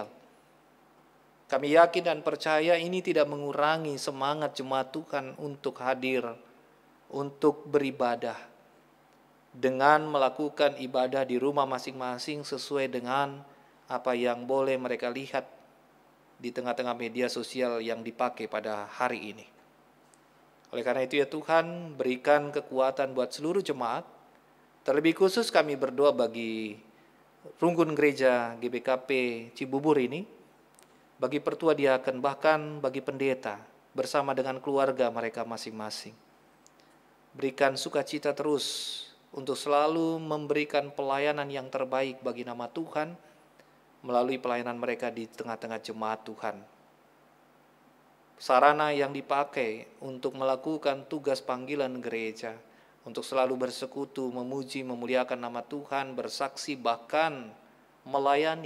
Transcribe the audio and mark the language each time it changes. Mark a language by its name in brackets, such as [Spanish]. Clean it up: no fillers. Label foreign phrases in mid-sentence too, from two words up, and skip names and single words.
[Indonesian] Kami yakin dan percaya ini tidak mengurangi semangat jemaat Tuhan untuk hadir, untuk beribadah, dengan melakukan ibadah di rumah masing-masing sesuai dengan apa yang boleh mereka lihat di tengah-tengah media sosial yang dipakai pada hari ini. Oleh karena itu ya Tuhan, berikan kekuatan buat seluruh jemaat. Terlebih khusus kami berdoa bagi Runggun Gereja GBKP Cibubur ini, bagi pertua diaken, bahkan bagi pendeta, bersama dengan keluarga mereka masing-masing. Berikan sukacita terus untuk selalu memberikan pelayanan yang terbaik bagi nama Tuhan, melalui pelayanan mereka di tengah-tengah jemaat Tuhan. Sarana yang dipakai untuk melakukan tugas panggilan gereja, untuk selalu bersekutu, memuji, memuliakan nama Tuhan, bersaksi, bahkan melayani.